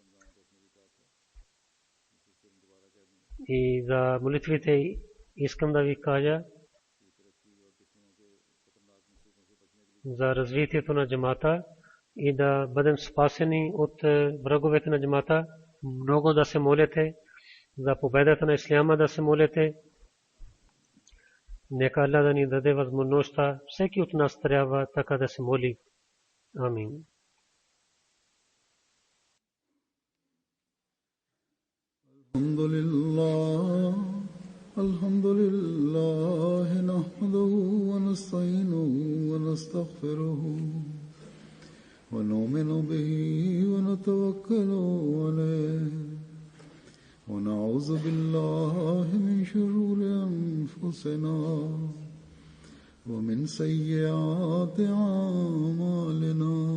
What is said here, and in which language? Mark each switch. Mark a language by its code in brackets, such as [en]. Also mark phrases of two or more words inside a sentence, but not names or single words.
[bg] И за молитвите искам да ви кажа за развитието на джамата и да бъдем спасени от враговете на джамата. Много да се молите за победата на исляма, да се молите. Нека Аллах да ни даде възможността. Всеки от нас трябва така да се моли. Амин. [ar] الحمد لله نحمده ونستعينه ونستغفره ونؤمن به ونتوكل عليه ونعوذ بالله من شرور أنفسنا ومن سيئات أعمالنا